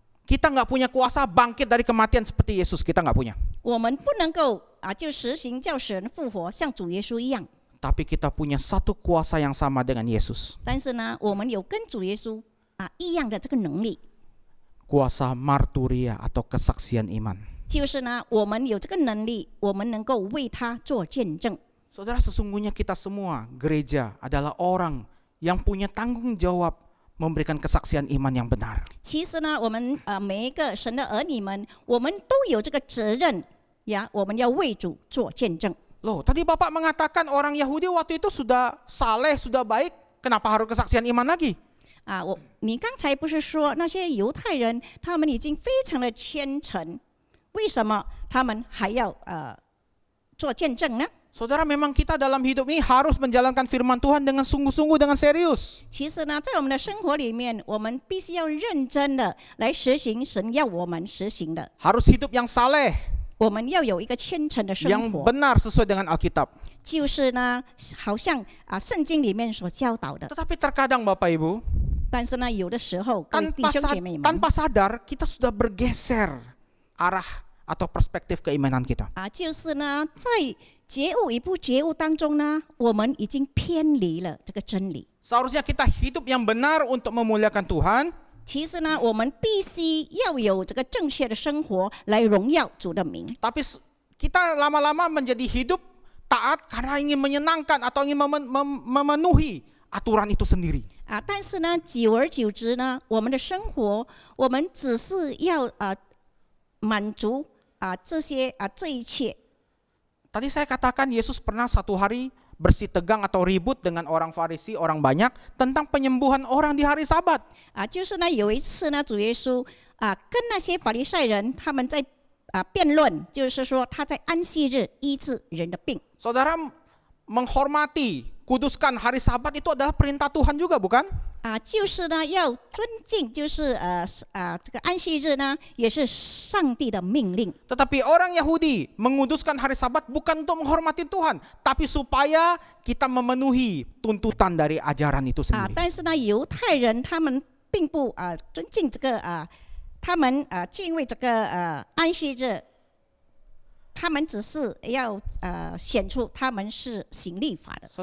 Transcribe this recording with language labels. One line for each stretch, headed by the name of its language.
Indonesian: Kita nggak punya kuasa bangkit dari kematian seperti Yesus, kita nggak punya.
Chinese: 我们不能够就实行叫死人复活，像主耶稣一样。
Indonesian: tapi kita punya satu kuasa yang sama dengan Yesus.
Chinese: 但是呢，我们有跟主耶稣一样的这个能力，
Indonesian: Kuasa marturia atau kesaksian iman.
Chinese: 就是呢，我们有这个能力，我们能够为他做见证。
Indonesian: Saudara, sesungguhnya kita semua gereja adalah orang yang punya tanggung jawab memberikan kesaksian iman yang benar.
Chinese: 其实呢，我们每一个神的儿女们，我们都有这个责任呀，我们要为主做见证。
Indonesian: Loh, tadi Bapak mengatakan orang Yahudi waktu itu sudah saleh, sudah baik, kenapa harus kesaksian iman lagi?
Chinese: 你刚才不是说那些犹太人他们已经非常的虔诚，为什么他们还要做见证呢？
Indonesian: Saudara, memang kita dalam hidup ini harus menjalankan firman Tuhan dengan sungguh-sungguh, dengan serius.
Chinese: 其实呢，在我们的生活里面，我们必须要认真的来实行神要我们实行的。
Indonesian: Harus hidup yang saleh,
Chinese: 我们要有一个虔诚的生
Indonesian: yang
Chinese: 活，
Indonesian: benar sesuai dengan Alkitab.
Chinese: 就是呢，好像圣经里面所教导的。
Indonesian: Tetapi terkadang Bapak Ibu,
Chinese: 但是呢，有的时候，各位弟兄姐妹们，
Indonesian: tanpa sadar kita sudah bergeser arah atau perspektif keimanan kita.
Chinese: 就是呢，在觉悟与不觉悟当中呢，我们已经偏离了这个真理。
Indonesian: Seharusnya kita hidup yang benar untuk memuliakan Tuhan.
Chinese: 其实呢，我们必须要有这个正确的生活来荣耀主的名。
Indonesian: Tapi kita lama-lama menjadi hidup taat karena ingin menyenangkan atau ingin memenuhi aturan itu sendiri.
Chinese: 但是呢，久而久之呢，我们的生活，我们只是要满足这一切。
Indonesian: Tadi saya katakan Yesus pernah satu hari bersih tegang atau ribut dengan orang Farisi, orang banyak tentang penyembuhan orang di hari Sabat.
Chinese: 就是呢，有一次呢，主耶稣跟那些法利赛人他们在辩论，就是说他在安息日医治人的病。
Indonesian: Saudara, menghormati, kuduskan hari Sabat itu adalah perintah Tuhan juga, bukan?
Chinese: 就是呢要尊敬，就是这个安息日呢也是上帝的命令。
Indonesian: Tetapi orang Yahudi menguduskan hari Sabat bukan untuk menghormati Tuhan, tapi supaya kita memenuhi tuntutan dari ajaran itu sendiri.
Chinese: 但是呢，犹太人他们并不尊敬这个他们敬畏这个安息日，他们只是要显出他们是行律法的。